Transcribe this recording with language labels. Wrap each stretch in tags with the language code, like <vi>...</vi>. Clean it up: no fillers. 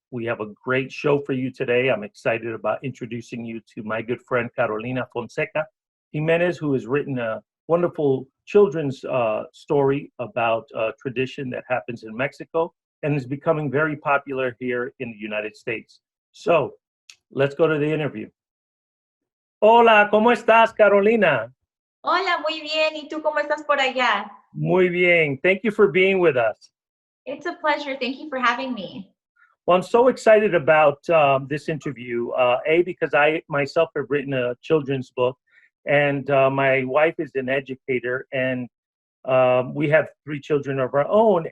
<en>We have a great show for you today. I'm excited about introducing you to my good friend Carolina Fonseca Jimenez, who has written a wonderful children's story about a tradition that happens in Mexico and is becoming very popular here in the United States. So let's go to the interview.</en> <es>Hola, ¿cómo estás, Carolina? Hola, muy bien. ¿Y tú cómo estás por allá? Muy bien.</es> <en>Thank you for being with us. It's a pleasure. Thank you for having me. Well, I'm so excited about this interview, because I myself have written a children's book, and my wife is an educator, and we have three children of our own.</en>